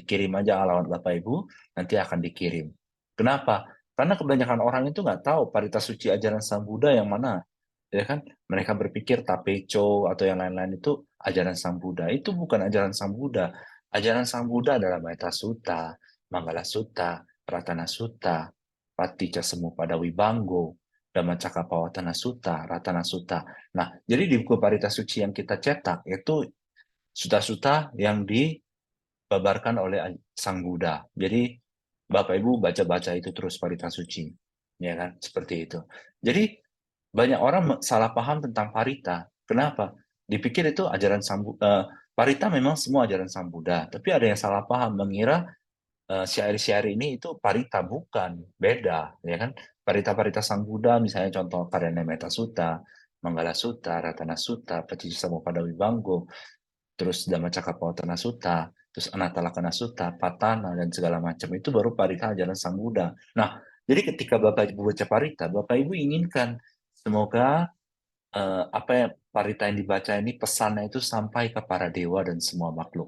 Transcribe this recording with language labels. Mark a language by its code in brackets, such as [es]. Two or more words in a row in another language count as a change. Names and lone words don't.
[id] Kirim aja alamat Bapak Ibu, nanti akan dikirim. Kenapa? Karena kebanyakan orang itu nggak tahu Parita Suci ajaran Sang Buddha yang mana. Ya kan? Mereka berpikir Tapecho atau yang lain-lain itu ajaran Sang Buddha. Itu bukan ajaran Sang Buddha. Ajaran Sang Buddha adalah Maitha Sutta, Manggala Sutta, Pratana Sutta, Paticca Samuppada Wibanggo, Dhammacakkappavattana Sutta, Ratana Sutta. Nah, jadi di buku Parita Suci yang kita cetak itu sutta-sutta yang dibabarkan oleh Sang Buddha. Jadi Bapak Ibu baca-baca itu terus Parita Suci, ya kan? Seperti itu. Jadi banyak orang salah paham tentang Parita. Kenapa? Dipikir itu ajaran Sang Buddha. Parita memang semua ajaran Sang Buddha, tapi ada yang salah paham mengira syair-syair ini itu parita, bukan, beda, ya kan? Parita-parita Sang Buddha, misalnya contoh Karyana Metta Sutta, Manggala Sutta, Ratana Sutta, Paticca Wibanggo, terus Dhammacakkappavattana Sutta, terus Anatalakkhana Sutta, Patana, dan segala macam itu baru parita ajaran Sang Buddha. Nah, jadi ketika Bapak Ibu baca parita, Bapak Ibu inginkan semoga apa yang parita yang dibaca ini pesannya itu sampai ke para dewa dan semua makhluk.